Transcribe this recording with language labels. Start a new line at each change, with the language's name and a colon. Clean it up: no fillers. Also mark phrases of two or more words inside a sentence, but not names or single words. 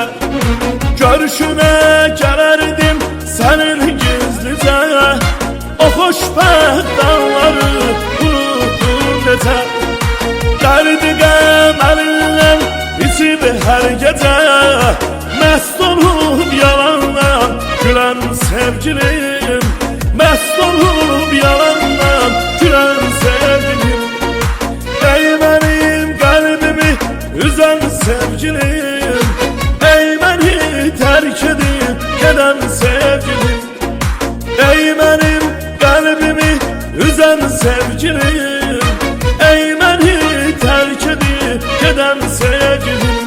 Azerbaijani: Görüşünə gələrdim sənin gizlicə, o xoşbəxt anları unuttun necə. Dərdi qəm əlindən içib hər gecə, məst olub yalandan gülen sevgilim, məst olub yalandan gülen sevgilim,
Turkish: ey benim kalbimi üzen sevgilim, ey beni terk edip giden sevgilim, ey benim kalbimi üzen sevgilim, ey beni terk edip giden sevgilim.